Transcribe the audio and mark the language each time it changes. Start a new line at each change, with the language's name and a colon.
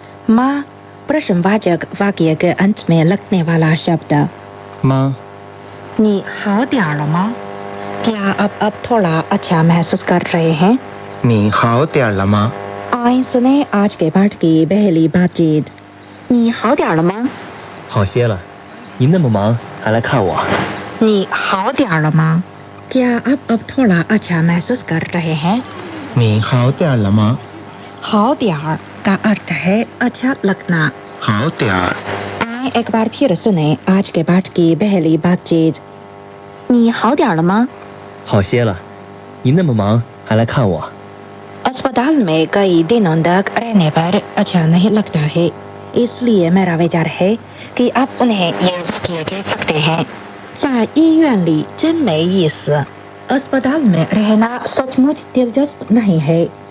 Hindi: माँ प्रश्नवाचक वाक्य के अंत में लगने वाला शब्द।
Chinese: 吗? 你好点儿了吗?
Hindi: क्या आप अब थोड़ा अच्छा महसूस कर रहे हैं?
Chinese: 你好点了吗?
Hindi: आइए सुने आज के पाठ की पहली बातचीत।
Chinese: 你好点儿了吗? 好些了，你那么忙还来看我？你好点儿了吗?
Hindi: क्या आप अब थोड़ा अच्छा महसूस कर रहे हैं?
Chinese: 你好点了吗?
Hindi: 好点儿 का अर्थ है अच्छा लगना।
Chinese: 好点儿
Hindi: आइए एक बार फिर सुने आज के पाठ की पहली बातचीत।
Chinese: 你好点了吗？好些了，你那么忙还来看我？
Hindi: अस्पताल में कई दिनों तक रहने पर अच्छा नहीं लगता है, इसलिए मेरा विचार है कि आप उन्हें ये वाक्य कह सकते हैं।
Chinese: 在医院里真没意思。
Hindi: अस्पताल में रहना सचमुच दिलचस्प नहीं है।